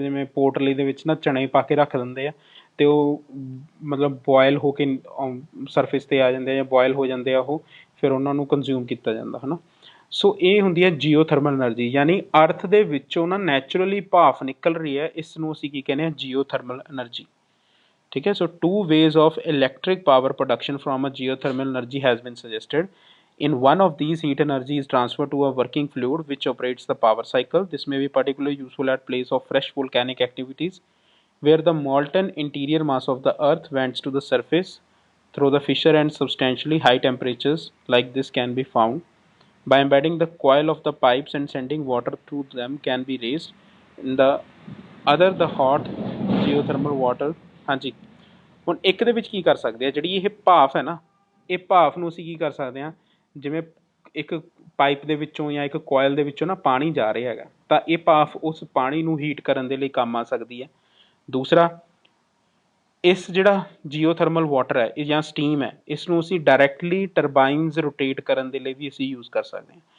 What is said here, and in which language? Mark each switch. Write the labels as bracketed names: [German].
[Punjabi] ਜਿਵੇਂ ਪੋਟਲੀ ਦੇ ਵਿੱਚ ਨਾ ਚਣੇ ਪਾ ਕੇ ਰੱਖ ਦਿੰਦੇ ਆ ਅਤੇ ਉਹ ਮਤਲਬ ਬੋਇਲ ਹੋ ਕੇ ਸਰਫੇਸ 'ਤੇ ਆ ਜਾਂਦੇ ਆ ਜਾਂ ਬੋਇਲ ਹੋ ਜਾਂਦੇ ਆ ਉਹ, ਫਿਰ ਉਹਨਾਂ ਨੂੰ ਕੰਜ਼ਿਊਮ ਕੀਤਾ ਜਾਂਦਾ ਹੈ ਨਾ। ਸੋ ਇਹ ਹੁੰਦੀ ਹੈ ਜੀਓਥਰਮਲ ਐਨਰਜੀ, ਯਾਨੀ ਅਰਥ ਦੇ ਵਿੱਚੋਂ ਨਾ ਨੈਚੁਰਲੀ ਭਾਫ ਨਿਕਲ ਰਹੀ ਹੈ, ਇਸ ਨੂੰ ਅਸੀਂ ਕੀ ਕਹਿੰਦੇ ਹਾਂ, ਜੀਓਥਰਮਲ ਐਨਰਜੀ, ਠੀਕ ਹੈ। ਸੋ [English] 2 ways of electric power production from a geothermal energy has been suggested। In one of these, heat energy is transferred to a working fluid which operates the power cycle। This may be particularly useful at place of fresh volcanic activities where the molten interior mass of the earth vents to the surface through the fissure and substantially high temperatures like this can be found by embedding the coil of the pipes and sending water through them can be raised in the other the hot geothermal water। [Punjabi] ਹਾਂਜੀ, ਹੁਣ ਇੱਕ ਦੇ ਵਿੱਚ ਕੀ ਕਰ ਸਕਦੇ ਆ, ਜਿਹੜੀ ਇਹ ਭਾਫ ਹੈ ਨਾ, ਇਹ ਭਾਫ ਨੂੰ ਅਸੀਂ ਕੀ ਕਰ ਸਕਦੇ ਹਾਂ, ਜਿਵੇਂ ਇੱਕ ਪਾਈਪ ਦੇ ਵਿੱਚੋਂ ਜਾਂ ਇੱਕ ਕੋਇਲ ਦੇ ਵਿੱਚੋਂ ਨਾ ਪਾਣੀ ਜਾ ਰਿਹਾ ਹੈਗਾ, ਤਾਂ ਇਹ ਭਾਫ ਉਸ ਪਾਣੀ ਨੂੰ ਹੀਟ ਕਰਨ ਦੇ ਲਈ ਕੰਮ ਆ ਸਕਦੀ ਹੈ। ਦੂਸਰਾ, ਇਸ ਜਿਹੜਾ ਜੀਓਥਰਮਲ ਵਾਟਰ ਹੈ ਇਹ ਜਾਂ ਸਟੀਮ ਹੈ, ਇਸ ਨੂੰ ਅਸੀਂ ਡਾਇਰੈਕਟਲੀ ਟਰਬਾਈਨਸ ਰੋਟੇਟ ਕਰਨ ਦੇ ਲਈ ਵੀ ਅਸੀਂ ਯੂਜ਼ ਕਰ ਸਕਦੇ ਹਾਂ।